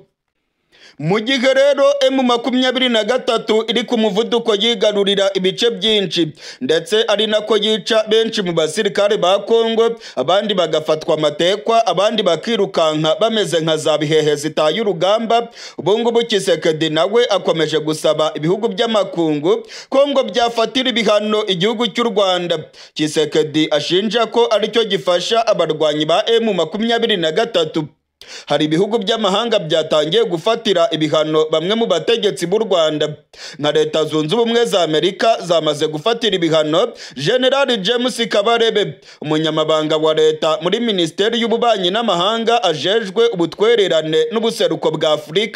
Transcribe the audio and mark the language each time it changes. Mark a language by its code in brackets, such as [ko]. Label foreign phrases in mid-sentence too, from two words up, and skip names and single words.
[rw] Mu gihe rero M23 iri ku muvuduko yigarurira ibice byinshi, ndetse ari nako yica benshi mu basirikare ba Kongo, abandi bagafatwa amatekwa, abandi bakirukanka bameze nka za bihehe zitaye urugamba. Ubu ngubu Tshisekedi nawe akomeje gusaba ibihugu by'amakungu ko ngo byafatira ibihano igihugu cy'u Rwanda. Tshisekedi ashinja ko aricyo gifasha abarwanyi ba M23. Hari ibihugu by'amahanga byatangiye gufatira ibihano bamwe mu bategetsi b'u Rwanda, nka Leta Zunze Ubumwe za Amerika zamaze gufatira ibihano General James Kabarebe, umunyamabanga wa leta muri Minisiteri y'Ububanyi n'Amahanga ajejwe ubutwererane n'ubuseruko bwa Afurika.